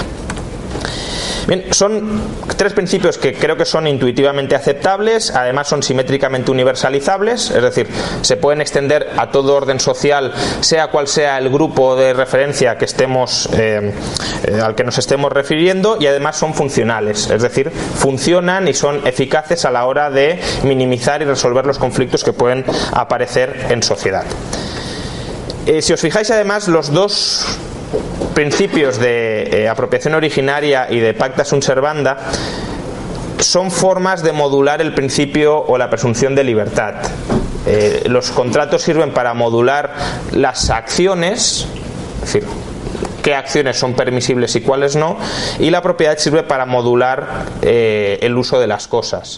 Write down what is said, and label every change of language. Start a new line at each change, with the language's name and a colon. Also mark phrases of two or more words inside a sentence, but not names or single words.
Spanish: Bien, son tres principios que creo que son intuitivamente aceptables, además son simétricamente universalizables, es decir, se pueden extender a todo orden social, sea cual sea el grupo de referencia que al que nos estemos refiriendo, y además son funcionales, es decir, funcionan y son eficaces a la hora de minimizar y resolver los conflictos que pueden aparecer en sociedad. Si os fijáis, además, los dos principios de apropiación originaria y de
Latin: pacta sunt servanda
Spanish: son formas de modular el principio o la presunción de libertad. Los contratos sirven para modular las acciones, es decir, qué acciones son permisibles y cuáles no, y la propiedad sirve para modular el uso de las cosas.